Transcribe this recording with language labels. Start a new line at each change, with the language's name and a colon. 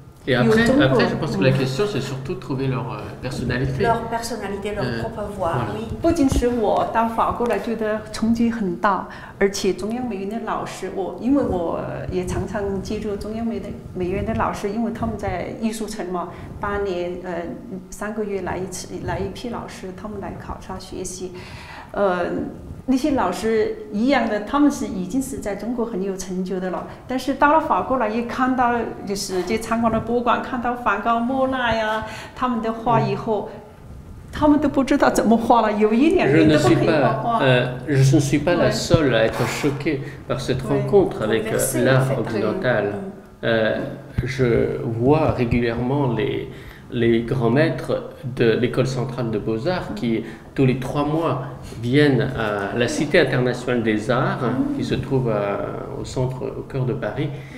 French: Et après, je pense que la question, c'est surtout de trouver leur personnalité. Leur personnalité, leur propre voix, oui.
Chinese: 不仅是我到法国来觉得冲击很大，而且中央美院的老师，因为我也常常接触中央美院的老师，因为他们在艺术城嘛，8年3个月来一批老师，他们来考察学习，那些老师一样的，他们已经是在中国很有成就的了。但是到了法国来，也看到就是参观了博物馆，看到梵高、莫奈呀他们的画以后，他们都不知道怎么画了，有1、2年都不可以画画。
French: Je ne suis pas la seule à être choquée par cette rencontre avec l'art occidental. Je vois régulièrement les grands maîtres de l'école centrale de Beaux-Arts qui, tous les 3 mois, viennent à la Cité internationale des arts, qui se trouve au cœur de Paris.